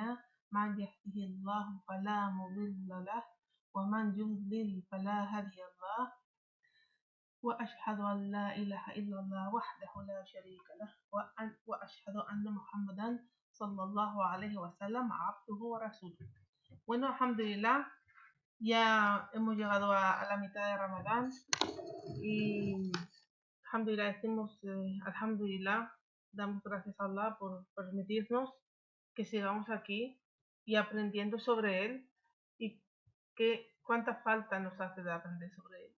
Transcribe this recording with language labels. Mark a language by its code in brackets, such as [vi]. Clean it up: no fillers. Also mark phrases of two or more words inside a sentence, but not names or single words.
[ar] من يهده الله فلا مضل له ومن يضلل فلا هادي له، وأشهد أن لا إله إلا الله وحده لا شريك له وأشهد أن محمدا صلى الله عليه وسلم عبده ورسوله. [es] Bueno, alhamdulillah, ya hemos llegado a la mitad de Ramadán y alhamdulillah decimos alhamdulillah, damos gracias a Allah por permitirnos que sigamos aquí y aprendiendo sobre él, y cuánta falta nos hace de aprender sobre él.